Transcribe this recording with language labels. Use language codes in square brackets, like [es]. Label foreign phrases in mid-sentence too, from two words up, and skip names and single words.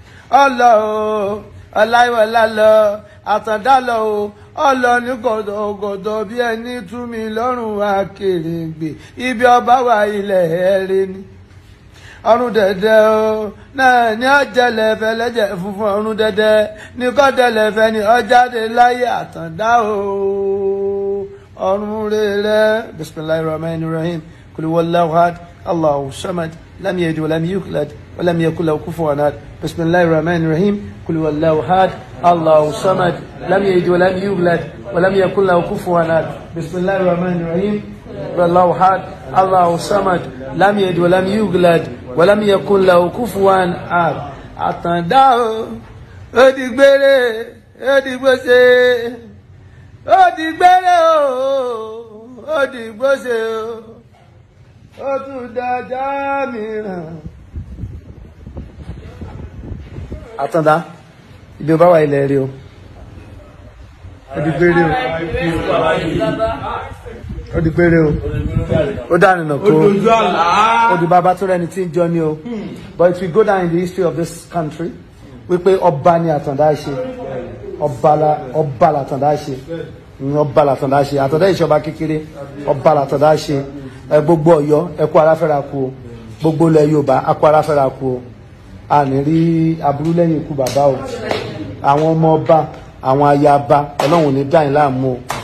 [yo] Ó lọ o, Ọláyíwọlá lọ, Àtàndá lọ o, ó lọ ní gọ̀dọ̀gọ̀dọ̀ bí ẹni tú mi lọ́rùn Akèrègbè. Ibi ọba wà ilẹ̀ ẹ re ni. Ọrùn dẹ̀dẹ̀ o, náà ni ó jẹlẹ̀ fẹ́ lẹ́jẹ̀ funfun. Ọrùn dẹ̀dẹ̀ ni kò jẹlẹ̀ fẹ́ ni ó jáde láyé àtàndá o. Ọrùn rere. [ar] بسم الله الرحمن الرحيم قل هو الله أحد الله الصمد لم يلد ولم يولد ولم يكل له كفوا أحد. بسم الله الرحمن الرحيم قل هو الله أحد الله الصمد لم يلد ولم يولد ولم يكن له كفوا أحد. بسم الله الرحمن الرحيم الله أحد الله الصمد لم يلد ولم يولد ولم يكن له كفوا أحد. [yo] Àtàndá o, ó di gbére, ó di gbóṣe, ó di gbére o, ó di gbóṣe o. Ó tún dọjọ́ mìíràn. Àtàndá, ibi ó bá wà ilẹ̀ rí o. Ó di gbére o. Ó di gbére o. Ó dànù nà kó. Ó dojú àlá. Ó di bàbá tó rẹni tí ń jọ ni o. [en] But if we go down in the history of this country, [yo] wípé ọba ni Àtàndá ṣe. Ọba la, ọba l'Àtàndá ṣe. Mm, ọba l'Àtàndá ṣe. Àtàndá ìṣọba kékeré. Ọba l'Àtàndá ṣe. Ẹ, gbogbo Ọ̀yọ́, ẹ kú ara fẹ́ra kú o. Gbogbo ilẹ̀ Yorùbá, a kú ara fẹ́ra kú o. A ní rí aburú lẹ́yìn ikú bàbá o. Àwọn ọmọ ọba, àwọn aya ọba, Ọlọ́run ò ní dá yín láàmú o.